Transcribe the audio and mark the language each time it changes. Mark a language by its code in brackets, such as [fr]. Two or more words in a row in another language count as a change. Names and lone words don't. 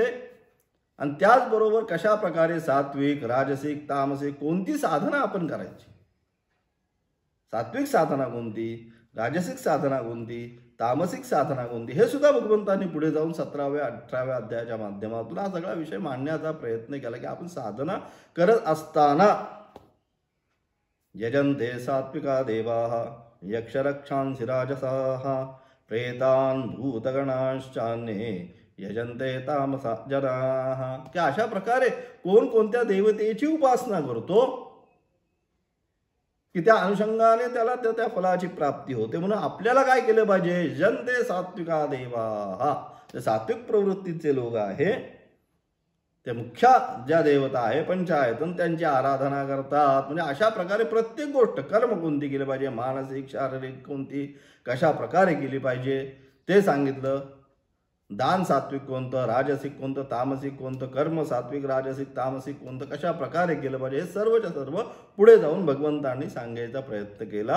[mr] आणि त्याचबरोबर कशा प्रकारे सात्विक, राजसिक, तामसिक कोणती साधना आपण करायची, सात्विक साधना कोणती, राजसिक साधना कोणती, तामसिक साधना कोणती, हे सुद्धा भगवंतांनी पुढे जाऊन 17व्या 18व्या अध्यायाच्या माध्यमातून हा सगळा विषय मांडण्याचा प्रयत्न केला की आपण साधना करत असताना [sa] यजन्ते सात्विका देवाः यक्षरक्षांसि राजसाः प्रेतान् भूतगणांश्चान्ये यजन्ते तामसा जनाः. [mr] की अशा प्रकारे कोण कोणत्या देवतेची उपासना करतो की त्या अनुषंगाने त्याला त्या फलाची प्राप्ती होते. म्हणून आपल्याला काय केलं पाहिजे, [sa] यजन्ते सात्विका देवाः, [mr] जे सात्विक प्रवृत्तीचे लोक आहे ते मुख्य ज्या देवता आहे पंचायतन त्यांची आराधना करतात. म्हणजे अशा प्रकारे प्रत्येक गोष्ट कर्म कोणती केली पाहिजे, मानसिक शारीरिक कोणती कशा प्रकारे केली पाहिजे ते सांगितलं. दान सात्विक कोणतं, राजसिक कोणतं, तामसिक कोणतं, कर्म सात्विक, राजसिक, तामसिक कोणतं, कशा प्रकारे केलं पाहिजे हे सर्वच्या सर्व पुढे जाऊन भगवंतांनी सांगायचा प्रयत्न केला.